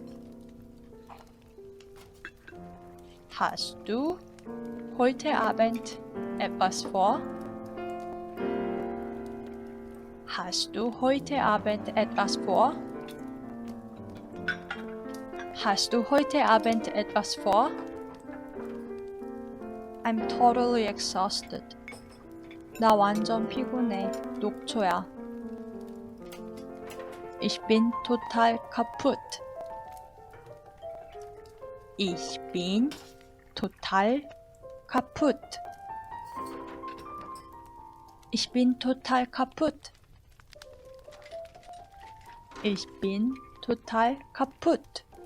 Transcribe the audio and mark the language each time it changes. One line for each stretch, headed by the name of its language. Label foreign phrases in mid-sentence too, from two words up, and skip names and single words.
German: Hast du heute Abend etwas vor? Hast du heute Abend etwas vor? Hast du heute Abend etwas vor?
English: I'm totally exhausted.
Korean: 나 완전 피곤해. 녹초야.
German: Ich bin total kaputt. Ich bin total kaputt. Ich bin total kaputt. Ich bin total kaputt.